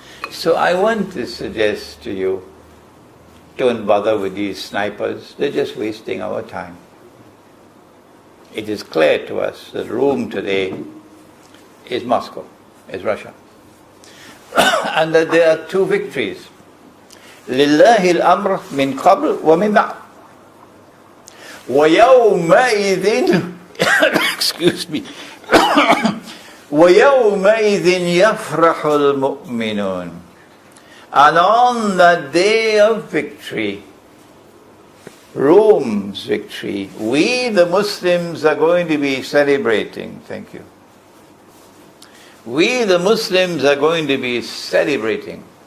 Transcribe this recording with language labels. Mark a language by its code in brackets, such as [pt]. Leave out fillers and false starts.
[en] So I want to suggest to you, don't bother with these snipers. They're just wasting our time. It is clear to us that Rome today is Moscow, is Russia. And that there are two victories. [ar] لِلَّهِ الْأَمْرُ مِنْ قَبْلِ وَمِنْ بَعْدِ وَيَوْمَئِذٍ [en] excuse me [ar] وَيَوْمَئِذٍ يَفْرَحُ الْمُؤْمِنُونَ. [en] And on that day of victory, Rome's victory, we the Muslims are going to be celebrating. Thank you. We the Muslims are going to be celebrating.